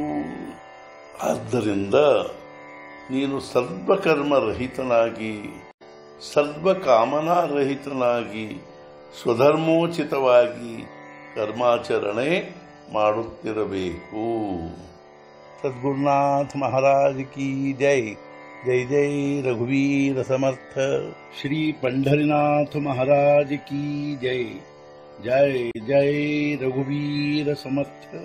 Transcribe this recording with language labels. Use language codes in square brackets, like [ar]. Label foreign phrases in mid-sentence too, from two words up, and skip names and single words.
[kn] ಆದ್ದರಿಂದ ನೀನು ಸರ್ವಕರ್ಮರಹಿತನಾಗಿ ಸರ್ವಕಾಮನಾರಹಿತನಾಗಿ ಸ್ವಧರ್ಮೋಚಿತವಾಗಿ ಕರ್ಮಾಚರಣೆ ಮಾಡುತ್ತಿರಬೇಕು. [hi] सद्गुरुनाथ महाराज की जय. [mr] जय जय रघुवीर समर्थ. [hi] श्री पंढरीनाथ महाराज की जय. [mr] जय जय रघुवीर समर्थ.